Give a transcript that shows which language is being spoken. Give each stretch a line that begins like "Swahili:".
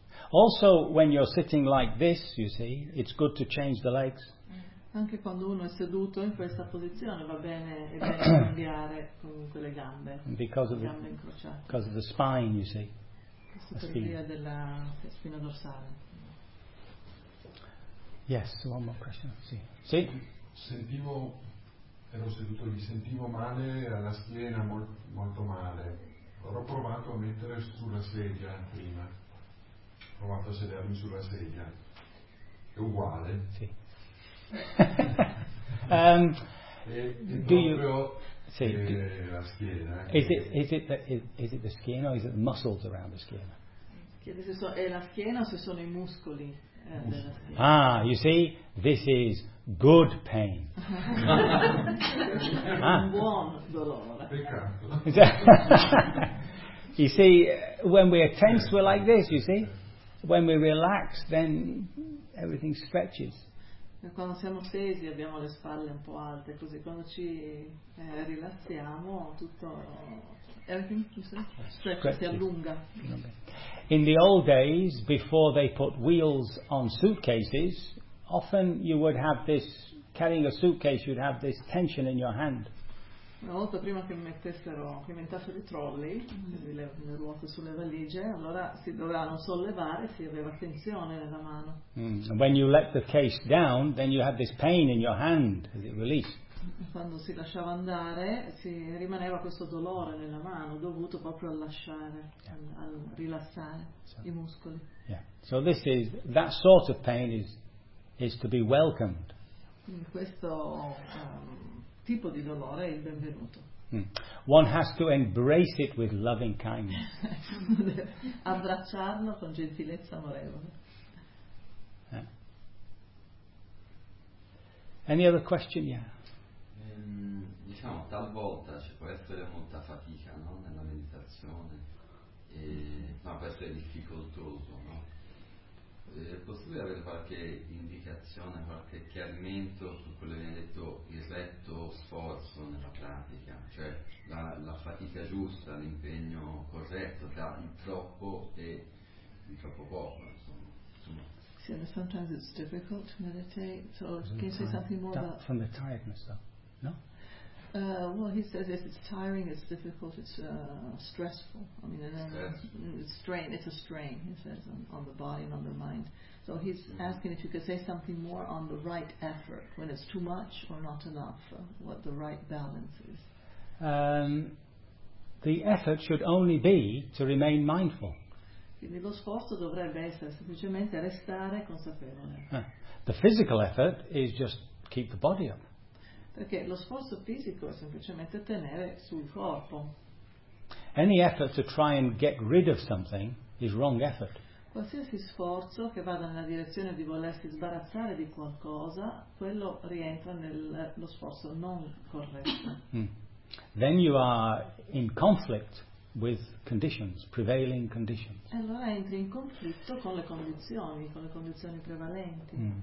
English: Also, when you're sitting like this, you see, it's good to change the legs.
Italian: Anche quando uno è seduto in questa posizione va bene e bene cambiare comunque le gambe.
English: Because of the spine, you see.
Italian: Per via della spina dorsale.
English: Yes, one more question.
Italian: Sì. Sì? Mi sentivo male alla schiena, molto male. Ho provato a mettere sulla sedia prima. Ho provato a sedermi sulla sedia. È uguale. Sì. La schiena.
English: Is it the skin or is it the muscles around the skin?
Italian: Chiede se è la schiena o se sono i muscoli.
English: Ah, you see, this is good pain.
Italian: Buon dolore. Peccato.
English: You see, when we are tense, we're like this, you see. When we relax, then everything stretches.
Italian: Quando siamo tesi abbiamo le spalle un po' alte, così quando ci rilassiamo tutto si allunga.
English: In the old days, before they put wheels on suitcases, often you would have this, carrying a suitcase, you'd have this tension in your hand.
Italian: Una volta prima che inventassero i trolley, le ruote sulle valigie, allora si dovevano sollevare, si aveva tensione nella mano.
English: And when you let the case down, then you had this pain in your hand as it released.
Italian: Quando si lasciava andare, si rimaneva questo dolore nella mano dovuto proprio al lasciare, al rilassare i muscoli. Yeah.
English: So this is that sort of pain is to be welcomed.
Italian: Questo tipo di dolore è il benvenuto.
English: One has to embrace it with loving kindness.
Italian: Abbracciarlo con gentilezza amorevole.
English: Any other question? Yeah.
Italian: Diciamo, talvolta ci può essere molta fatica, no, nella meditazione, ma può essere difficoltoso, no? È possibile avere qualche indicazione, qualche chiarimento su quello che viene detto, il retto sforzo nella pratica, cioè la fatica giusta, l'impegno corretto tra il troppo e il troppo poco, insomma.
English: So, sometimes it's difficult to meditate, so can you say something more about from the tiredness, though? No? Well, he says if it's tiring, it's difficult, it's stressful. I mean, and then it's a strain, he says, on the body and on the mind. So he's asking if you could say something more on the right effort, when it's too much or not enough, what the right balance is. The effort should only be to remain mindful.
Italian: Quindi lo sforzo dovrebbe essere semplicemente restare consapevole.
English: The physical effort is just keep the body up.
Italian: Perché lo sforzo fisico è semplicemente tenere sul corpo.
English: Any effort to try and get rid of something is wrong effort.
Italian: Qualsiasi sforzo che vada nella direzione di volersi sbarazzare di qualcosa, quello rientra nello sforzo non corretto.
English: Then you are in conflict with conditions, prevailing conditions.
Italian: E allora entri in conflitto con le condizioni prevalenti.